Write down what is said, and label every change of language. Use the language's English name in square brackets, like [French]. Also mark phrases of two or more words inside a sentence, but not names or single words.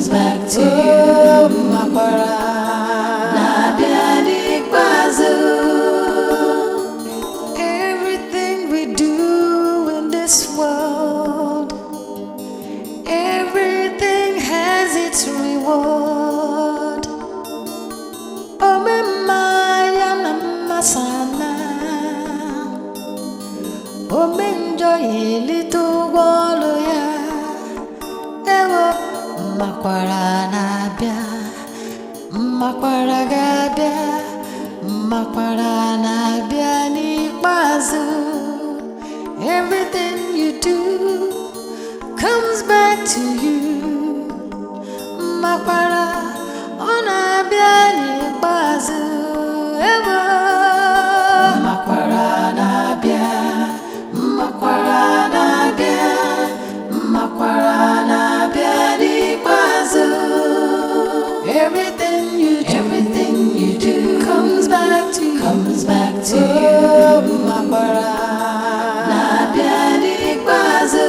[English] Everything we do in this world, everything has its reward. [Igbo] Makwara na-abịa, makwara ga-abịa, makwara na-abịa n'ikpeazụ. [English] Everything you do comes back to you. [Igbo] Makwara ọ na-abịa n'ikpeazụ. Makwara na-abịa, makwara na-abịa, makwara na-abịa n'ikpeazụ. [English] Everything you do comes back to you. [Igbo] Makwara na-abịa n'ikpeazụ.